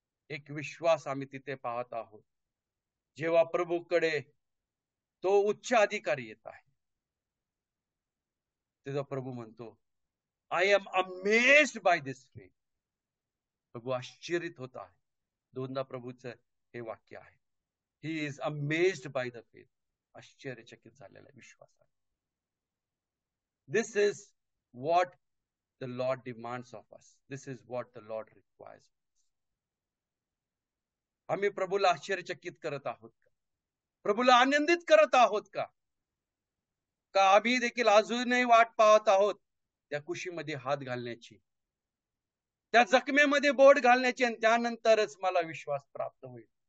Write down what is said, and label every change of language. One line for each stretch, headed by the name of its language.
Marathi: एक विश्वास आम्ही तिथे पाहत आहोत. जेव्हा प्रभूकडे तो उच्च अधिकारी येत आहे, तेव्हा प्रभू म्हणतो,
English: I am amazed by this faith.
Marathi: प्रभू आश्चर्यित होत आहे. दोनदा प्रभूचं हे वाक्य आहे,
English: He is amazed by the faith.
Marathi: आश्चर्यचकित झालेला विश्वास आहे.
English: This is what the Lord demands of us. This is what the Lord requires of us.
Marathi: आम्ही प्रभूला आश्चर्यचकित करत आहोत का? प्रभूला आनंदित करत आहोत का? का आम्ही देखील अजूनही वाट पाहत आहोत त्या कुशीमध्ये हात घालण्याची, त्या जखमेमध्ये बोट घालण्याची, आणि त्यानंतरच मला विश्वास प्राप्त होईल?